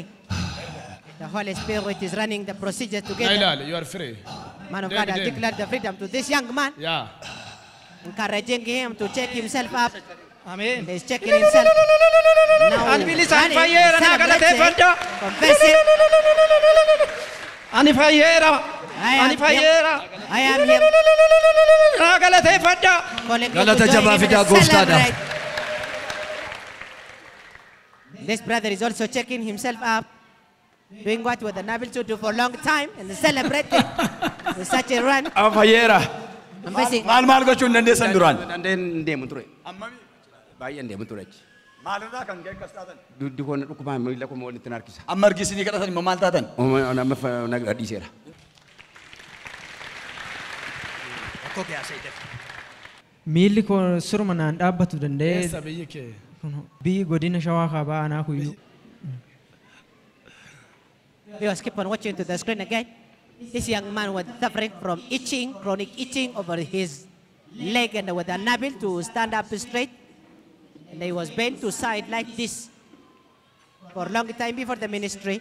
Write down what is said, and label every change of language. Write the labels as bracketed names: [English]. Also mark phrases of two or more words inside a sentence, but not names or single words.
[English] The Holy Spirit is running the procedure together. Nailal, you are free. Man of God has declared the freedom to this young man, Yeah. encouraging him to check himself up. Amen. He's checking himself. Now, [Oromo] Ani bilisan [English] running, [Oromo] fayyeera naa [English] celebrating, [Oromo] galateeffadhaa. [English] confessing, [Oromo] Ani fayyeera. [English] I am [Oromo] Ani fayyeera. [English] I am here. [Oromo] Naa galateeffadhaa. [English] Calling him [Oromo] Galata [English] to join [Oromo] jabaa [English] him [Oromo] fidaa [English] and [Oromo] gooftaadha. [English] celebrate. This brother is also checking himself up, doing what he was unable to do for a long time, and celebrating with such a run. [Oromo] Fayyeera. [English] Confessing. [Oromo] Maal gochuu hin dandeessan duraan? Dandeen deemu ture. Baay'een deemu ture. Maalirraa kan ga'e akkas taatan? Duddi koon dhukkubaan miila koo walitti harkisa. Amma argisinii kadhatan immoo maal taatan? Nama gadhiiseera. Miilli koo suruma naan dhaabbatu danda'ee Eessa biyyi kee? biyyi godina shawaa kaabaa anaa kuyyuu. [English] Viewers, keep on watching to the screen again. This young man was suffering from itching, chronic itching over his leg, and was unable to stand up straight. And he was bent to side like this for a long time before the ministry.